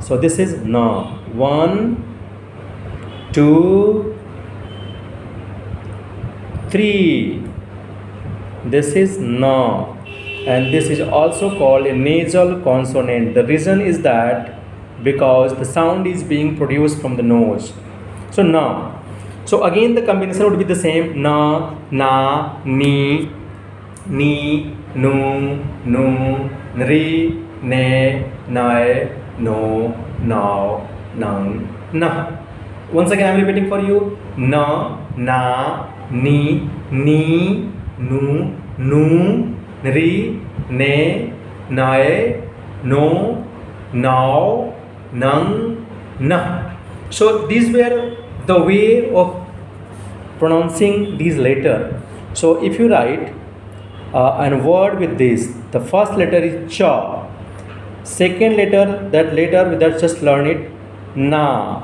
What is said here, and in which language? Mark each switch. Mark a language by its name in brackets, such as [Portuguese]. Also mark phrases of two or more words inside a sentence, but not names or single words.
[English] So this is na. 1, 2, 3. This is na, and this is also called a nasal consonant. The reason is that because the sound is being produced from the nose. So na. So again the combination would be the same: na, na, ni, nu, nri, ne, nae, no, now, nang, na. Once again I am repeating for you: na, ni, nu, nri, ne, nae, no, now, nang, na. So these were the way of pronouncing these letters. So if you write a word with this, the first letter is cha, second letter, that letter without just learn it, na.